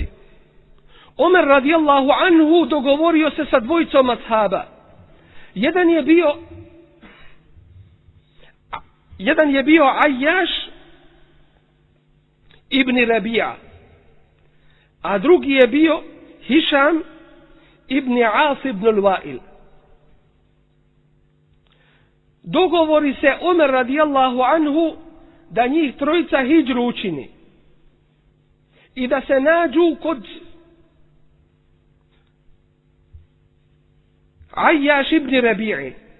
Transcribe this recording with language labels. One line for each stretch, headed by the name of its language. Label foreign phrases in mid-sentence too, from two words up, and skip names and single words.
Bosnian: Omer
Arabic: رضي الله عنه
Bosnian: dogovorio se sa dvojicom ashaba. Jedan je bio Ayyash ibn Rabi'a, a drugi je bio Hišam ibn As ibn al-Wa'il. Dogovori se Omer
Arabic: رضي الله عنه
Bosnian: da njih trojica hidžru učini i da se nađu kod Ayyash ibn Rabi'i.